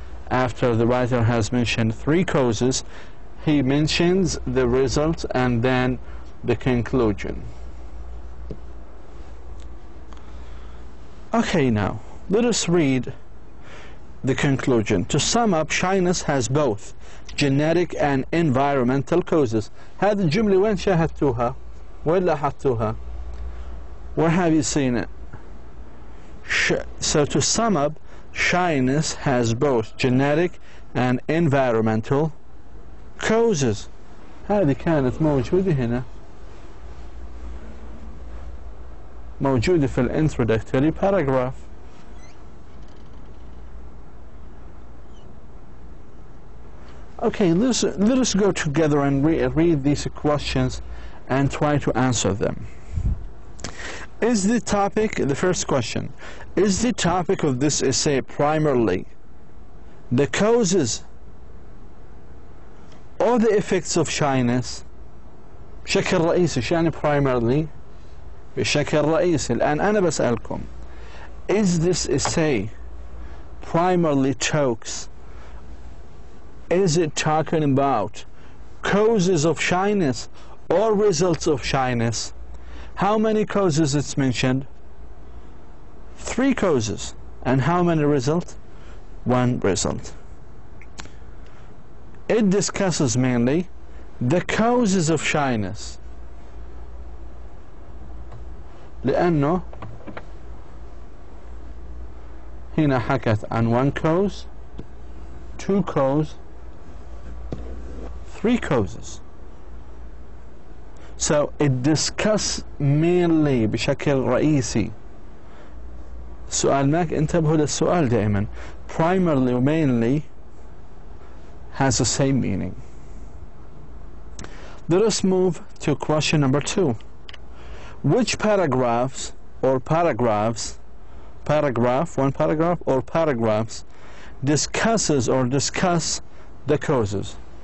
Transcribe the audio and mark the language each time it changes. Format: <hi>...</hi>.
<en>After the writer has mentioned 3 causes, he mentions the results and then the conclusion. Okay, now let us read the conclusion. To sum up, shyness has both genetic and environmental causes.</en> <ar>هذه الجملة وين شاهدتوها؟ وين لاحظتوها؟</ar> <en>Where have you seen it? So to sum up, shyness has both genetic and environmental causes.</en> <ar>هذه كانت موجودة هنا، موجودة في الانترودكتوري paragraph.</ar> <en>Okay, let us go together and read these questions and try to answer them. Is the topic, the first question, is the topic of this essay primarily the causes or the effects of shyness?</en> <ar>بشكل رئيسي، شو يعني primarily؟ بشكل رئيسي. الآن أنا بسألكم،</ar> <en>is this essay primarily talks, is it talking about causes of shyness or results of shyness? How many causes it's mentioned? 3 causes. And how many results? 1 result. It discusses mainly the causes of shyness.</en> <ar>لأنه هنا حكت عن</ar> <en>1 cause, 2 cause, 3 causes. So it discusses mainly</en> <ar>بشكل رئيسي. السؤال معك، انتبهوا للسؤال دائما.</ar> <en>Primarily or mainly has the same meaning. Let us move to question number 2. Which paragraphs or paragraphs, one paragraph or paragraphs, discusses or discuss the causes?</en>